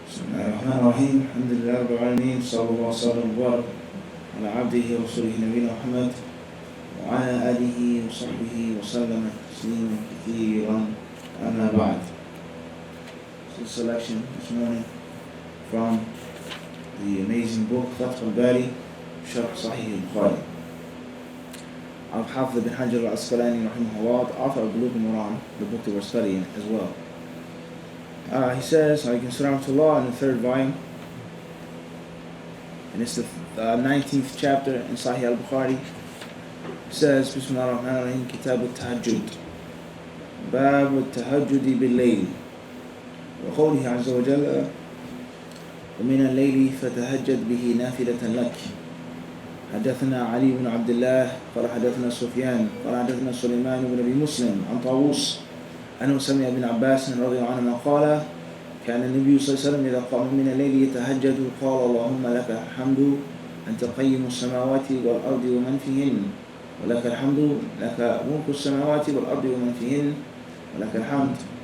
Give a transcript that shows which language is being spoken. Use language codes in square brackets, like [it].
[ar] الرحمن الرحيم الحمد لله رب العالمين صلى الله وسلم وبارك على عبده ورسوله نبينا محمد وعلى آله وصحبه وسلم تسليما كثيرا أما بعد. [en] So selection this morning from the amazing book Fathul-Bari Sharh Sahih al-Bukhari of Hafidh bin Hajar al-Asqalani rahimahullah, the author of Bulugh al-Maram, the book that we're studying as well. He says, I can surround to law in the third volume, and it's the 19th chapter in Sahih al-Bukhari. It says, [ar] Bismillah ar-Rahman ar-Rahim, Kitab at-Tahajjud, Bab at-Tahajjud bil-Layl, wa qawlihi azza wa jalla, ومن الليل فتهجد به نافلة لك. حدثنا علي بن عبد الله قال حدثنا سفيان قال حدثنا سليمان بن أبي مسلم عن طاووس أنه سمع ابن عباس رضي الله عنهما قال كان النبي صلى الله عليه وسلم إذا قام من الليل يتهجد قال اللهم لك الحمد أنت قيم السماوات والأرض ومن فيهن ولك الحمد لك ملك السماوات والأرض ومن فيهن ولك الحمد